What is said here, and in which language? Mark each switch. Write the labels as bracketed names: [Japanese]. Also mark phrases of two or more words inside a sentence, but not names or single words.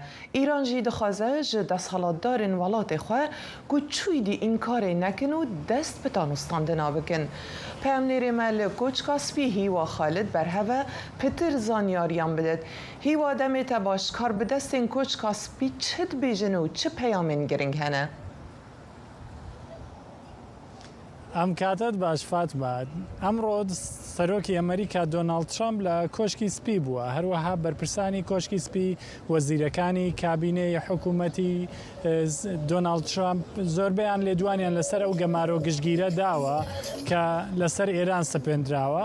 [Kurdish] Îran jî dixwaze ji desthilatdarên welatê xwe ku çûyî înkarê nekin û dest bi danûstandina bikin. Peyamnêrê me li Koçka Spî Hîwa Xalid berheve pitir zanyariyan bidin. Hîwa demê te başkar bi destên Koçka Spî çi dibêjin û çi peyamên giring hene؟ [Central Kurdish] ئەم کاتت باش فاتمە ئەمڕۆ سەرۆکی ئەمریکا دۆناڵد ترامپ لە کۆشکی سپی بووە، هەروەها بەرپرسانی کۆشکی سپی وەزیرەکانی کابینەی حکوومەتی دۆناڵد ترامپ زۆربیان لێدوانیان لەسەر ئەو گەمارۆ گشتگیرە داوە کە لەسەر ئێران سپێندراوە.